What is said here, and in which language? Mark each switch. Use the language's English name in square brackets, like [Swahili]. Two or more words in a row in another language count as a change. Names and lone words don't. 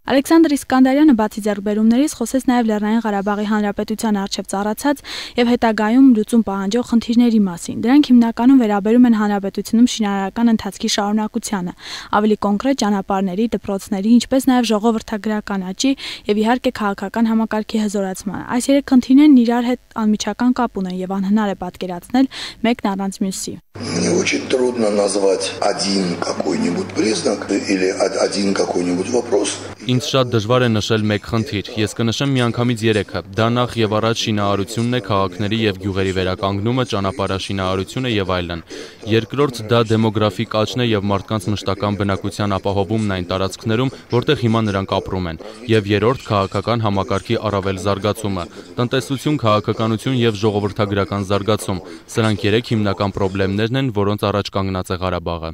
[Armenian] Ալեքսանդր Իսկանդարյանը բացի ձեռքբերումներից խոսեց նաև Լեռնային Ղարաբաղի Հանրապետության առջև ծառացած եւ հետագայում լուծում պահանջող խնդիրների մասին։ Դրանք հիմնականում վերաբերում են հանրապետությունում շինարարական ընթացքի շարունակությանը, ավելի կոնկրետ ճանապարհների, դպրոցների, ինչպես նաև ժողովրդագրական աճի եւ իհարկե քաղաքական համակարգի հզորացմանը։ Այս երեք խնդիրներն իրար հետ անմիջական կապ ունեն եւ անհնար է պատկերացնել մեկն առանց մյուսի։ [Russian] Мне очень трудно назвать один какой-нибудь признак или один какой-нибудь вопрос. [Armenian] Ինձ շատ դժվար է նշել մեկ խնդիր։ Ես կնշեմ միանգամից 3-ը։ Դա նախ եւ առաջ շինարարությունն է, քաղաքների եւ գյուղերի վերականգնումը, ճանապարհաշինարարությունը եւ այլն։ Երկրորդ դա դեմոգրաֆիկ աճն է եւ մարդկանց մշտական բնակության ապահովումն այն տարածքներում, որտեղ հիմա նրանք ապրում են։ Եվ երրորդ քաղաքական համակարգի առավել զարգացումը։ Տնտեսություն, քաղաքականություն եւ ժողովրդագրական զարգացում։ Սրանք 3 հիմնական խնդիրներն են, որոնց առաջ կանգնած է Ղարաբաղը։